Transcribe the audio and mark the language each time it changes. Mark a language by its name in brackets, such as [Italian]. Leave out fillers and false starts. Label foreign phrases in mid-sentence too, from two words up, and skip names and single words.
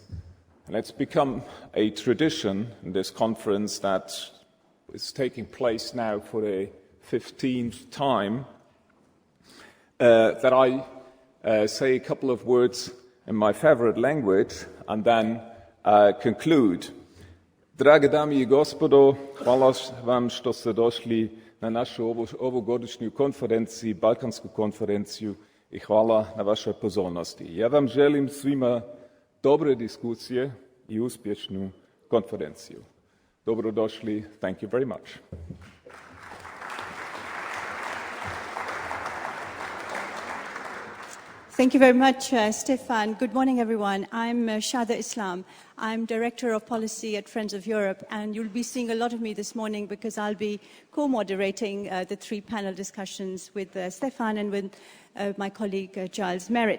[English] And it's become a tradition in this conference that is taking place now for the 15th time that I say a couple of words in my favorite language and then conclude. [Croatian] Drage dame I gospodo, hvala vam što ste došli na našu ovogodišnju konferenciju, Balkansku konferenciju I hvala na vašoj pozornosti. Ja vam želim svima dobre diskusije I uspješnu konferenciju. Dobrodošli. [English] Thank you very much. Thank you very much, Stefan. Good morning, everyone. I'm Shada Islam. I'm Director of Policy at Friends of Europe, and you'll be seeing a lot of me this morning because I'll be co-moderating the three panel discussions with Stefan and with my colleague Giles Merritt.